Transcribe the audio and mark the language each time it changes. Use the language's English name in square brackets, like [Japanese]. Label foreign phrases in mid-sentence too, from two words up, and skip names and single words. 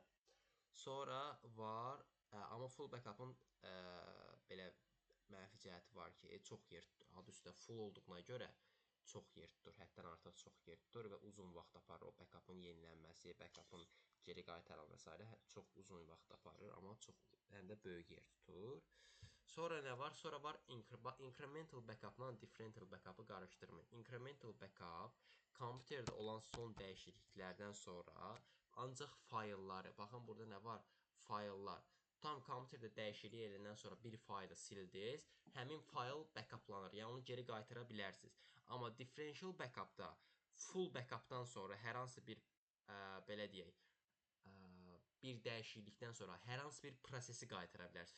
[Azerbaijani] Sonra var, amma [English] full backup-ın [Azerbaijani] belə mənfi cəhəti var ki, çox yer tutur. Adı üstə full olduğuna görə çox yer tutur. Həddən artıq çox yer tutur və uzun vaxt aparır o backup-ın yenilənməsi, backup-ın geri qaytarılması və s. çox uzun vaxt aparır, amma çox həm də böyük yer tutur. Sonra nə var? Sonra var [English] incremental backup-la differential backup-ı [Azerbaijani] qarışdırmayın. [English] Incremental backup [Azerbaijani] kompüterdə olan son dəyişikliklərdən sonra ancaq faylları, baxın burada nə var? Fayllar. Tam kompüterdə dəyişiklik edəndən sonra bir faylı sildiniz, həmin fayl backuplanır. Yəni onu geri qaytara bilərsiniz. Amma [English] differential backupda full backupdan [Azerbaijani] sonra hər hansı bir belə deyək, bir dəyişiklikdən sonra hər hansı bir prosesi qaytara bilərsiniz.